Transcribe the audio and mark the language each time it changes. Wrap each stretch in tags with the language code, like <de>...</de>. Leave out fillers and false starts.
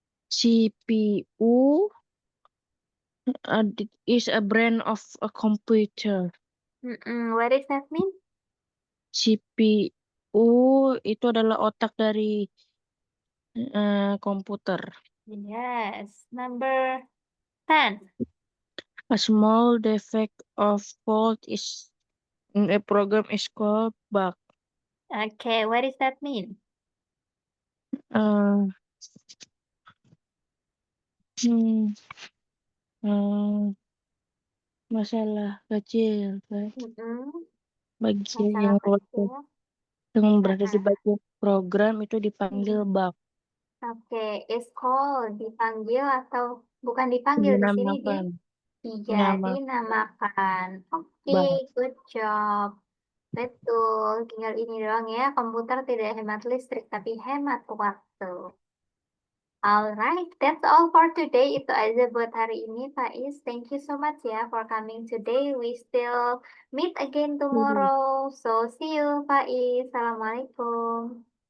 <en>CPU is a brand of a computer. What does that mean?</en> <id>CPU itu adalah otak dari komputer.</id> <en>Yes. Number 10. A small defect of fault is in a program is called bug. Okay, what does that mean? Uh, hmm, uh,</en> <id>masalah kecil kan. Bagian Masalah yang kecil. berada di Heeh. bagian program itu dipanggil Mm-mm.</id> <en>bug.</en> <id>Oke,</id> <en>is call</en> <id>dipanggil atau bukan dipanggil di sini Dinamakan. iya Nama dinamakan. Oke,</id> <en>bug. good job.</en> <id>Betul, tinggal ini doang ya. Komputer tidak hemat listrik tapi hemat waktu.</id> <en>Alright, that's all for today.</en> <id>Itu aja buat hari ini, Faiz.</id> <en>Thank you so much ya for coming today. We still meet again tomorrow. So see you, Faiz. Assalamualaikum.</en>